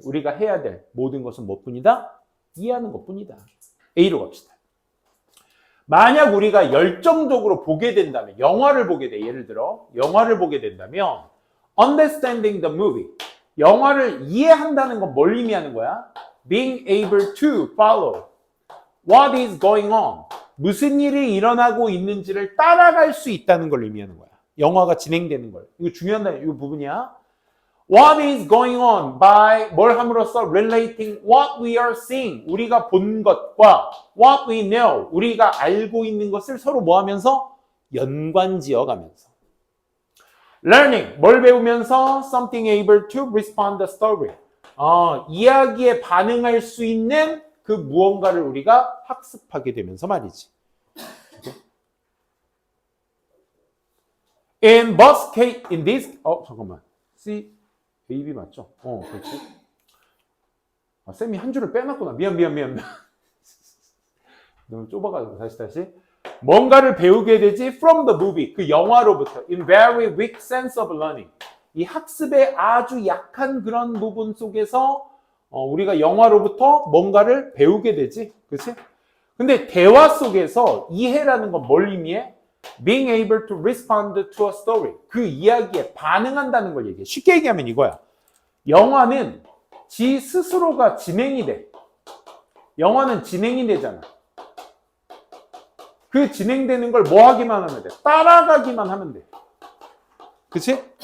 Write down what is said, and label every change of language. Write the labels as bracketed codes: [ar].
[ko] 우리가 해야 될 모든 것은 무엇뿐이다? 이해하는 것뿐이다. A로 갑시다. 만약 우리가 열정적으로 보게 된다면, 영화를 보게 돼. 예를 들어 영화를 보게 된다면 [en] understanding the movie. [ko] 영화를 이해한다는 건 뭘 의미하는 거야? [en] Being able to follow what is going on. [ko] 무슨 일이 일어나고 있는지를 따라갈 수 있다는 걸 의미하는 거야. 영화가 진행되는 걸. 이거 중요한 이 부분이야. [en] What is going on by [ko] 뭘 함으로써 [en] relating what we are seeing. [ko] 우리가 본 것과 [en] what we know. [ko] 우리가 알고 있는 것을 서로 뭐 하면서? 연관지어 가면서. Learning. 뭘 배우면서? [en] Something able to respond the story. [ko] 이야기에 반응할 수 있는 그 무언가를 우리가 학습하게 되면서 말이지. [en] In both case, in this, [ko] 잠깐만. C, A, B 맞죠? 그렇지. 쌤이 한 줄을 빼놨구나. 미안. 너무 좁아가지고 다시. 뭔가를 배우게 되지 [en] from the movie, [ko] 그 영화로부터. [en] In very weak sense of learning. [ko] 이 학습의 아주 약한 그런 부분 속에서 우리가 영화로부터 뭔가를 배우게 되지. 그렇지? 근데 대화 속에서 이해라는 건 뭘 의미해? [en] Being able to respond to a story. [ko] 그 이야기에 반응한다는 걸 얘기해. 쉽게 얘기하면 이거야. 영화는 지 스스로가 진행이 돼. 영화는 진행이 되잖아. 그 진행되는 걸 뭐 하기만 하면 돼? 따라가기만 하면 돼. 그치?